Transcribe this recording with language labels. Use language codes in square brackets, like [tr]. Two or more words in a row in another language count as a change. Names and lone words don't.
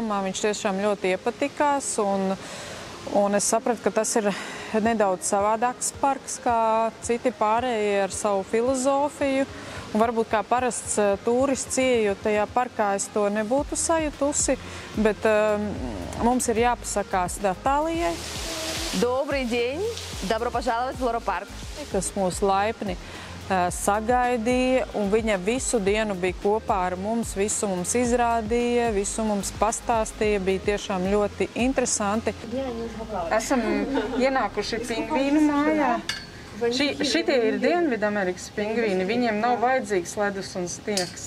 [lv] Man viņš tiešām ļoti iepatikās, un es sapratu, ka tas ir nedaudz savādāks parks kā citi pārējie ar savu filozofiju. Un varbūt kā parasts turists ieejot tajā parkā es to nebūtu sajutusi, bet mums ir jāpasakās Natālijai. [ru] Добрый день! Добро пожаловать в Лоро парк! [lv] Kas mūs laipni sagaidīja, un viņa visu dienu bija kopā ar mums, visu mums izrādīja, visu mums pastāstīja, bija tiešām ļoti interesanti. Esam ienākuši pingvīnu mājā. Šitie ir Dienvidamerikas pingvīni, viņiem nav vajadzīgs ledus un sniegs.